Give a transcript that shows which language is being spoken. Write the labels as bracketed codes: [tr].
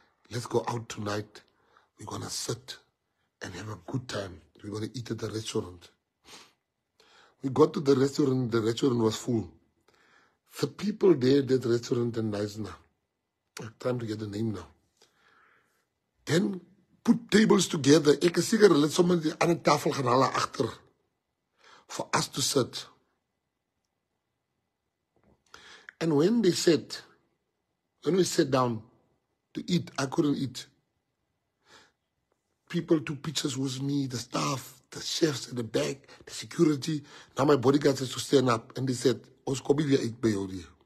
[en] Let's go out tonight. We're going to sit and have a good time. We're going to eat at the restaurant. We got to the restaurant was full. The people there at that restaurant in Naisna, I'm trying to get the name now. Then put tables together. [af] Ek is seker hulle het sommer die ander tafel gaan haal agter [en] for us to sit. And when we sat down to eat, I couldn't eat. People took pictures with me, the staff, the chefs at the back, the security. Now my bodyguards had to stand up and they said, [af] Ons kom nie weer uit by jou nie.